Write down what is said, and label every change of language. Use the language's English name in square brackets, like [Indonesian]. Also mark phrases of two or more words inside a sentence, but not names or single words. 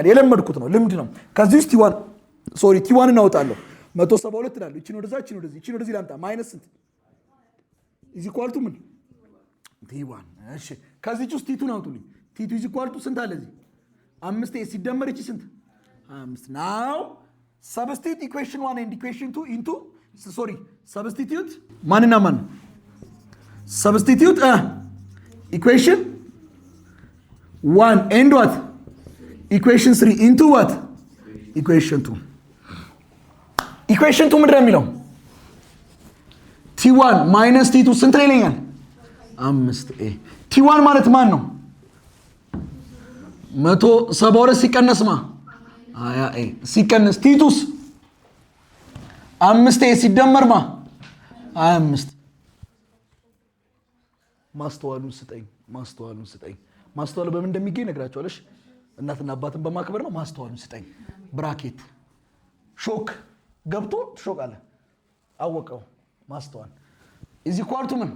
[Amharic] የለመድኩት ነው፣ ልምድ ነው። ከዚህ ውስጥ ቲ1 እናውጣለሁ 172 እላለሁ። እቺን ወደዚህ ላምጣ። ማይነስ ስንት? [English] is equal to ምን? [Amharic] ቲ1። እሺ ከዚህ ውስጥ ቲቱን አውጡልኝ። ቲቱ [English] is equal to [Amharic] ስንት አለ እዚህ? [English] 5 ኤ [Amharic] ሲደመር እቺ ስንት? [English] 5 ናው substitute equation 1 and equation 2 into substitute [Amharic] ማንና ማን? [English] substitute equation 1 and what? equation 3 into what? equation 2 [Amharic] ምንድን ነው የሚለው? t1 minus t2 ስንት ላይ ይለኛል? 5a። t1 ማለት ማን ነው? 172 ሲቀነስ ማ 20 ሲቀነስ ቲቱስ 5 ሲደመር ማ 25። ማስተዋሉን ስጠኝ። ማስተዋሉ በምን እንደሚገኝ ነግራቸዋለሽ። እናትና አባትን በማክበር ነው። ማስተዋሉን ስጠኝ። ብራኬት ሾክ ገብቶ ትሾቃለ። አወቀው ማስተዋል [English] is equal to [Amharic] ምን?